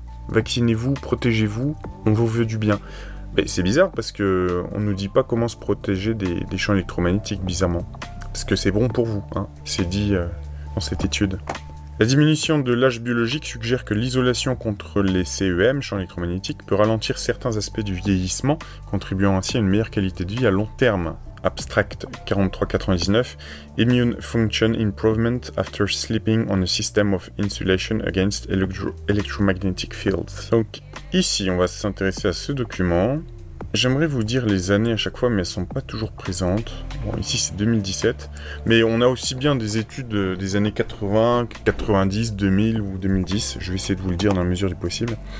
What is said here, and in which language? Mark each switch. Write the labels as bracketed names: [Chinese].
[French] Vaccinez-vous, protégez-vous, on vous veut du bien. Mais c'est bizarre parce que on nous dit pas comment se protéger des champs électromagnétiques, bizarrement. Parce que c'est bon pour vous, hein. C'est dit dans cette étude. La diminution de l'âge biologique suggère que l'isolation contre les CEM, champs électromagnétiques, peut ralentir certains aspects du vieillissement, contribuant ainsi à une meilleure qualité de vie à long terme. [English] Abstract 4399, Immune Function Improvement after sleeping on a system of insulation against electromagnetic fields. [French] Donc ici, on va s'intéresser à ce document. J'aimerais vous dire les années à chaque fois, mais elles sont pas toujours présentes. Bon, ici c'est 2017, mais on a aussi bien des études des années 80, 90, 2000 ou 2010. Je vais essayer de vous le dire dans la mesure du possible.